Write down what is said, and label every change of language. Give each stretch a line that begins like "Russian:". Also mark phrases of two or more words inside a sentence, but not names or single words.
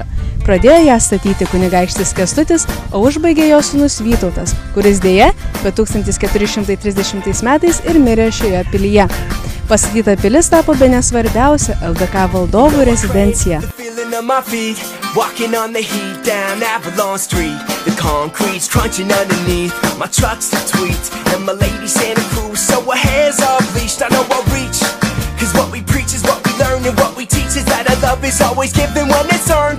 Lithuanian: Pradėjo ją statyti kunigaikštis Kęstutis, o užbaigė jo sūnus Vytautas, kuris deja, bet 1430 metais ir mirė šioje pilyje. Pastatyta pilis tapo bene svarbiausia LDK valdovų rezidencija.
English: Walking on the heat down Avalon Street, the concrete's crunching underneath. My truck's a tweet and my lady Santa Cruz, so her hair's all bleached. I know I'll reach, cause what we preach is what we learn, and what we teach is that our love is always given when it's earned.